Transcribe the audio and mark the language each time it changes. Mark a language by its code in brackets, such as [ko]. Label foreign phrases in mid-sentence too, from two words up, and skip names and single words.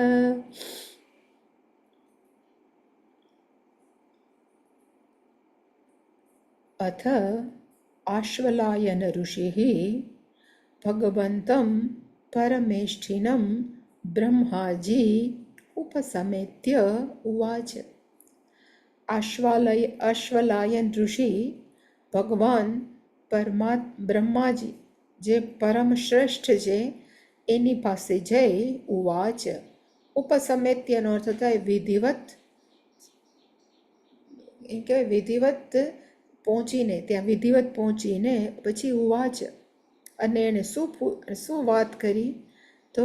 [sa] अथ आश्वलायन ऋषिः भगवन्तं परमेष्ठिनं ब्रह्माजी उपसमेत्य उवाच [gu] आश्वलायन ऋषि ભગવાન બ્રહ્માજી જે પરમ શ્રેષ્ઠ છે એની પાસે જઈ ઉવાચ ઉપસમેત્યનો અર્થ થાય વિધિવત એમ કહેવાય વિધિવત પહોંચીને ત્યાં વિધિવત પહોંચીને પછી ઉવાચ અને એણે શું વાત કરી તો